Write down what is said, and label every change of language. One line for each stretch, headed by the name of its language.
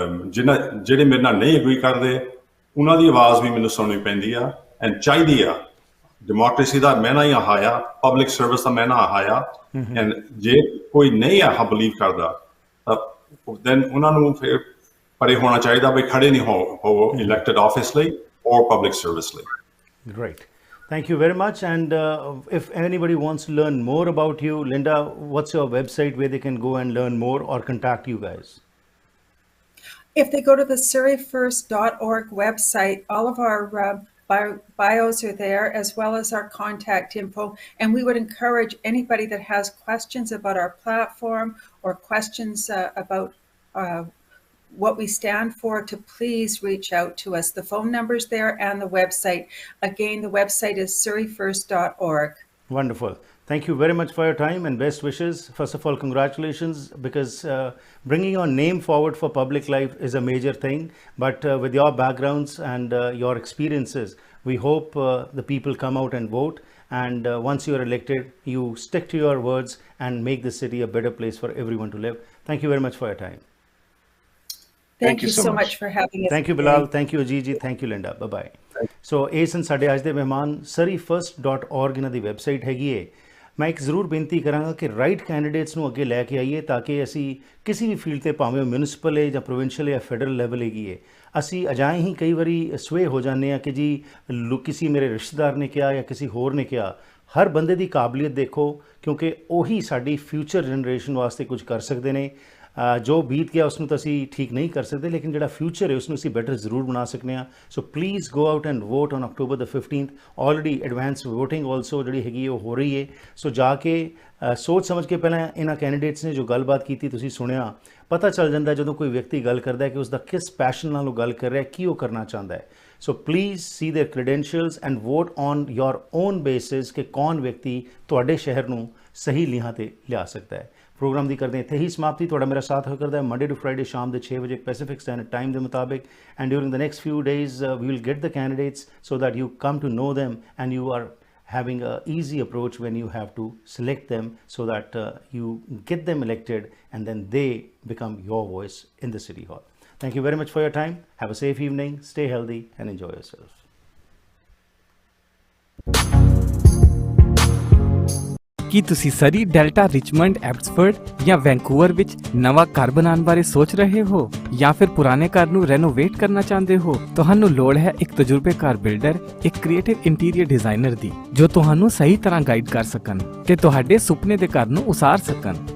Punjabi: ਜਿਹੜੇ ਮੇਰੇ ਨਾਲ ਨਹੀਂ ਐਗਰੀ ਕਰਦੇ ਉਹਨਾਂ ਦੀ ਆਵਾਜ਼ ਵੀ ਮੈਨੂੰ ਸੁਣਨੀ ਪੈਂਦੀ ਆ ਐਂਡ ਚਾਹੀਦੀ ਆ ਡੈਮੋਕ੍ਰੇਸੀ ਦਾ ਮਹਿਨਾ ਹੀ ਆਹ ਆ ਪਬਲਿਕ ਸਰਵਿਸ ਦਾ ਮਹਿਨਾ ਆਹ ਆ ਐਂਡ ਜੇ ਕੋਈ ਨਹੀਂ ਆਹ ਬਲੀਵ ਕਰਦਾ ਤਾਂ ਦੈਨ ਉਹਨਾਂ ਨੂੰ ਫਿਰ ਪਰੇ ਹੋਣਾ ਚਾਹੀਦਾ ਵੀ ਖੜੇ ਨਹੀਂ ਹੋ ਇਲੈਕਟਡ ਆਫਿਸ ਲਈ
English: or public service
Punjabi: ਲਈ.
English: Great. Thank you very much. And if anybody wants to learn more about you, Linda, what's your website where they can go and learn more or contact you guys? If they go to the surreyfirst.org website, all of our bios are there, as well as our contact info. And we would encourage anybody that has questions about our platform or questions about what we stand for to please reach out to us. The phone number's there and the website. Again, the website is surreyfirst.org. Wonderful. Thank you very much for your time and best wishes. First of all, congratulations, because bringing your name forward for public life is a major thing. But with your backgrounds and your experiences, we hope the people come out and vote. And once you are elected, you stick to your words and make the city a better place for everyone to live. Thank you very much for your time. Thank you so much for having us. Thank you, Bilal. Thank you, Ajit. Thank you, Linda. Bye-bye.
Punjabi: So, ਇਹ ਸਨ ਸਾਡੇ ਅੱਜ ਦੇ ਮਹਿਮਾਨ. surreyfirst.org ਇਹਨਾਂ ਦੀ website ਹੈਗੀ ਹੈ. ਮੈਂ ਇੱਕ ਜ਼ਰੂਰ ਬੇਨਤੀ ਕਰਾਂਗਾ ਕਿ ਰਾਈਟ ਕੈਂਡੀਡੇਟਸ ਨੂੰ ਅੱਗੇ ਲੈ ਕੇ ਆਈਏ ਤਾਂ ਕਿ ਅਸੀਂ ਕਿਸੇ ਵੀ ਫੀਲਡ ਤੇ ਭਾਵੇਂ ਮਿਊਨਿਸਪਲ ਹੈ ਜਾਂ ਪ੍ਰੋਵਿੰਸ਼ੀਅਲ ਜਾਂ ਫੈਡਰਲ ਲੈਵਲ ਹੈਗੀ ਹੈ, ਅਸੀਂ ਅਜਾਏ ਹੀ ਕਈ ਵਾਰੀ ਸਵੇ ਹੋ ਜਾਂਦੇ ਹਾਂ ਕਿ ਜੀ ਕਿਸੇ ਮੇਰੇ ਰਿਸ਼ਤੇਦਾਰ ਨੇ ਕਿਹਾ ਜਾਂ ਕਿਸੇ ਹੋਰ ਨੇ ਕਿਹਾ. ਹਰ ਬੰਦੇ ਦੀ ਕਾਬਲੀਅਤ ਦੇਖੋ, ਕਿਉਂਕਿ ਉਹੀ ਸਾਡੀ ਫਿਊਚਰ ਜਨਰੇਸ਼ਨ ਵਾਸਤੇ ਕੁਝ ਕਰ ਸਕਦੇ ਨੇ. ਜੋ ਬੀਤ ਗਿਆ ਉਸ ਨੂੰ ਤਾਂ ਅਸੀਂ ਠੀਕ ਨਹੀਂ ਕਰ ਸਕਦੇ, ਲੇਕਿਨ ਜਿਹੜਾ ਫਿਊਚਰ ਹੈ ਉਸ ਨੂੰ ਅਸੀਂ ਬੈਟਰ ਜ਼ਰੂਰ ਬਣਾ ਸਕਦੇ ਹਾਂ.
English: So please go out and vote on October the 15th.
Punjabi: Already advance voting also ਜਿਹੜੀ ਹੈਗੀ ਉਹ ਹੋ ਰਹੀ ਹੈ. ਸੋ ਜਾ ਕੇ ਸੋਚ ਸਮਝ ਕੇ ਪਹਿਲਾਂ ਇਹਨਾਂ ਕੈਂਡੀਡੇਟਸ ਨੇ ਜੋ ਗੱਲਬਾਤ ਕੀਤੀ ਤੁਸੀਂ ਸੁਣਿਆ, ਪਤਾ ਚੱਲ ਜਾਂਦਾ ਜਦੋਂ ਕੋਈ ਵਿਅਕਤੀ ਗੱਲ ਕਰਦਾ ਹੈ ਕਿ ਉਸ ਦਾ ਕਿਸ ਪੈਸ਼ਨ ਨਾਲ ਉਹ ਗੱਲ ਕਰ ਰਿਹਾ, ਕੀ ਉਹ ਕਰਨਾ ਚਾਹੁੰਦਾ ਹੈ.
English: so please see their credentials and vote on your own basis
Punjabi: ਕਿ ਕੌਣ ਵਿਅਕਤੀ ਤੁਹਾਡੇ ਸ਼ਹਿਰ ਨੂੰ ਸਹੀ ਲੀਹਾਂ 'ਤੇ ਲਿਆ ਸਕਦਾ ਹੈ. ਪ੍ਰੋਗਰਾਮ ਦੀ ਕਰਦੇ ਇੱਥੇ ਹੀ ਸਮਾਪਤੀ. ਤੁਹਾਡਾ ਮੇਰਾ ਸਾਥ ਹੋ ਕਰਦਾ ਹੈ ਮੰਡੇ ਟੂ ਫਰਾਈਡੇ ਸ਼ਾਮ ਦੇ 6 ਵਜੇ ਪੈਸੀਫਿਕ ਸਟੈਂਡਰਡ ਟਾਈਮ ਦੇ ਮੁਤਾਬਿਕ.
English: And during the next few days we will get the candidates so that you come to know them and you are having a easy approach when you have to select them so that you get them elected and then they become your voice in the city hall. Thank you very much for your time. Have a safe evening. Stay healthy and enjoy yourself.
Punjabi: ਕੀ ਤੁਸੀਂ ਸਰੀ, delta, Richmond, Abbotsford ਜਾਂ Vancouver ਵਿੱਚ ਨਵਾਂ ਘਰ ਬਣਾਉਣ ਬਾਰੇ ਸੋਚ ਰਹੇ ਹੋ ਜਾਂ ਫਿਰ ਪੁਰਾਣੇ ਘਰ ਨੂੰ ਰੈਨੋਵੇਟ ਕਰਨਾ ਚਾਹੁੰਦੇ ਹੋ? ਤੁਹਾਨੂੰ ਲੋੜ ਹੈ ਇੱਕ ਤਜਰਬੇਕਾਰ ਬਿਲਡਰ, ਇੱਕ ਕ੍ਰੀਏਟਿਵ ਇੰਟੀਰੀਅਰ ਡਿਜ਼ਾਈਨਰ ਦੀ ਜੋ ਤੁਹਾਨੂੰ ਸਹੀ ਤਰ੍ਹਾਂ ਗਾਈਡ ਕਰ ਸਕਣ ਤੇ ਤੁਹਾਡੇ ਸੁਪਨੇ ਦੇ ਘਰ ਨੂੰ ਉਸਾਰ ਸਕਣ.